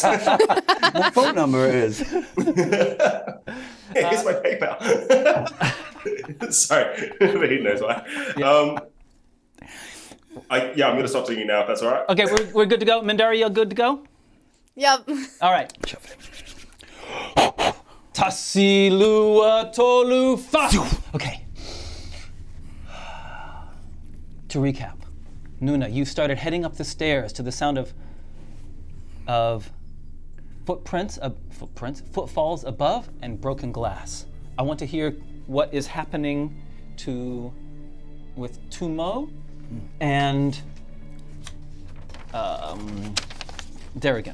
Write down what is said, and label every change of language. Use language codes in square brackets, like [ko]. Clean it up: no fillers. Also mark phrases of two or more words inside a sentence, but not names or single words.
[en] My phone number is... Here's my PayPal. Sorry, he knows why. I'm going to stop singing now, if that's all right. Okay, we're good to go. Mendarii, you good to go? Yep. All right. [sm] Tasilua tolu fa. [en] Okay. To recap, Nuna, you started heading up the stairs to the sound of footfalls above, and broken glass. I want to hear what is happening with Tumau and Derigan.